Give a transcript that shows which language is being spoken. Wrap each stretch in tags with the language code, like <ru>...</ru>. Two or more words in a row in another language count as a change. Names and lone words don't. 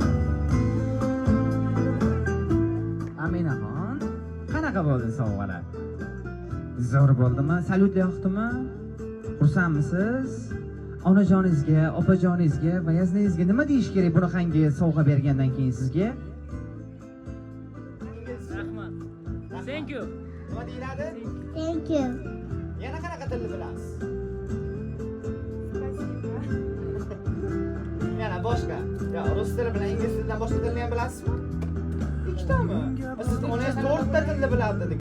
<uz>Aminaxon, qanaqa bo'ldi sovg'alar? Zo'r bo'ldimi? Salyut yoqdimi? Xursandmisiz? Onajoningizga, opajoningizga va yazningizga nima deyish kerak bunaqangi sovg'a bergandan keyin sizga? Rahmat.</uz> <en>Thank you.</en> <uz>Nima deyiladi?</uz> <en>Thank you.</en> <uz>Yana qanaqa tilni bilasiz? Yana boshqa. Yo, rus tili bilan ingliz tilidan boshqa tilni ham bilasizmi? Ikkitami? Siz onangiz 4 ta tilni biladi dedik.</uz>